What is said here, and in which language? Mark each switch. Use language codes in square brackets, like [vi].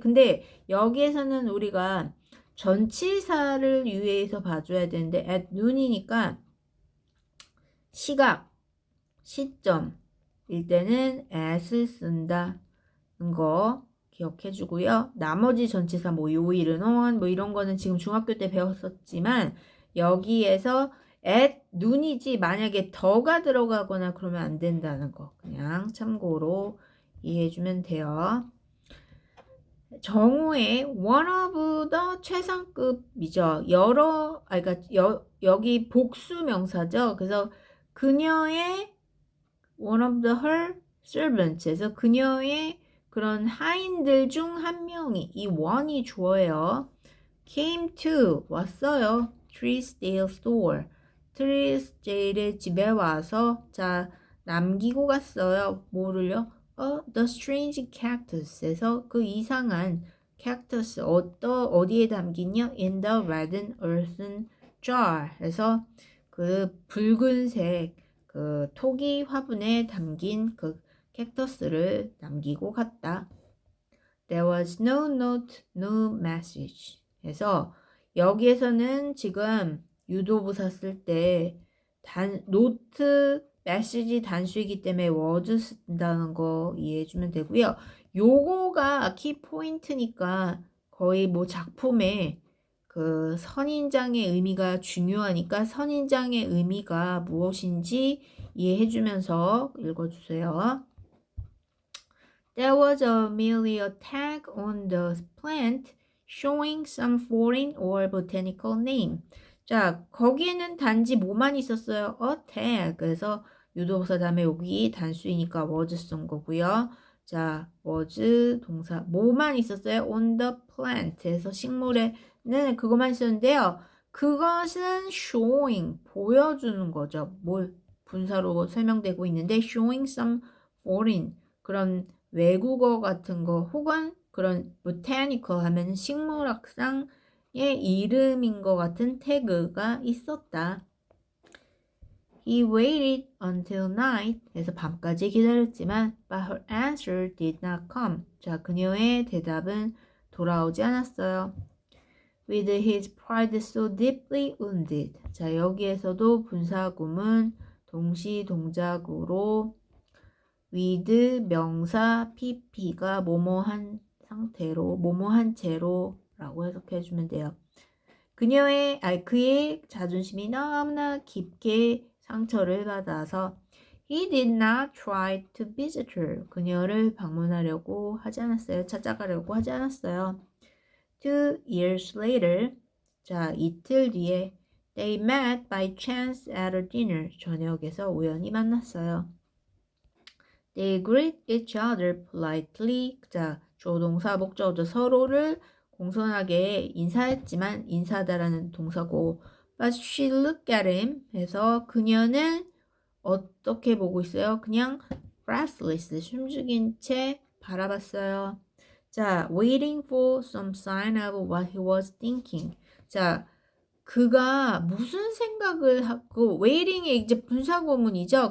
[ko] 근데 여기에서는 우리가 전치사를 유의해서 봐줘야 되는데 at noon이니까 시각, 시점일 때는 at을 쓴다는 거 기억해 주고요. 나머지 전치사 뭐 요일은 on 뭐 이런 거는 지금 중학교 때 배웠었지만 여기에서 at noon이지 만약에 더가 들어가거나 그러면 안 된다는 거 그냥 참고로 이해해 주면 돼요. 정오의 one of the 최상급이죠. 그러니까 여기 복수 명사죠. 그래서 그녀의 one of the her servants에서 그녀의 그런 하인들 중 한 명이 이 one이 주어예요. [en] came to [ko] 왔어요. [en] Trisdale store. [ko] 트리스데일의 집에 와서 자 남기고 갔어요. 뭐를요? [en] The strange cactus [ko] 에서 그 이상한 cactus 어디에 담긴요? [en] In the red earthen jar. [ko] 해서 그 붉은색 그 토기 화분에 담긴 그 캡터스를 남기고 갔다. [en] There was no note, no message. [ko] 해서 여기에서는 지금 유도부사 쓸 때 노트, 메시지 단수이기 때문에 was 쓴다는 거 이해해주면 되고요. 요거가 키포인트니까 거의 뭐 작품에 그 선인장의 의미가 중요하니까 선인장의 의미가 무엇인지 이해해주면서 읽어주세요. [en] There was merely a tag on the plant showing some foreign or botanical name. [ko] 자, 거기에는 단지 뭐만 있었어요? [en] A tag. [ko] 그래서 유도부사 다음에 여기 단수이니까 was 쓴 거고요. 자, was 동사 뭐만 있었어요? [en] On the plant [ko] 에서 식물에는 그것만 있었는데요. 그것은 showing 보여주는 거죠. 뭘 분사로 설명되고 있는데 [en] showing some foreign [ko] 그런 외국어 같은 거 혹은 그런 botanical 하면 식물학상의 이름인 것 같은 태그가 있었다. [en] He waited until night. [ko] 해서 밤까지 기다렸지만 [en] but her answer did not come. [ko] 자, 그녀의 대답은 돌아오지 않았어요. [en] With his pride so deeply wounded. [ko] 자, 여기에서도 분사구문 동시 동작으로 with 명사 pp가 뭐뭐한 상태로 뭐뭐한 채로 라고 해석해 주면 돼요. 그의 자존심이 너무나 깊게 상처를 받아서 [en] he did not try to visit her. [ko] 그녀를 방문하려고 하지 않았어요. 찾아가려고 하지 않았어요. [en] 2 years later. [ko] 자, 이틀 뒤에 [en] they met by chance at a dinner. [ko] 저녁에서 우연히 만났어요. [en] They greet each other politely. [ko] 자, 조동사 목적어죠. 서로를 공손하게 인사했지만 인사하다라는 동사고 [en] But she looked at him [ko] 해서 그녀는 어떻게 보고 있어요? 그냥 breathless, 숨죽인 채 바라봤어요. [en] 자, waiting for some sign of what he was thinking. [ko] 자, 그가 무슨 생각을 하고 waiting의 이제 분사구문이죠.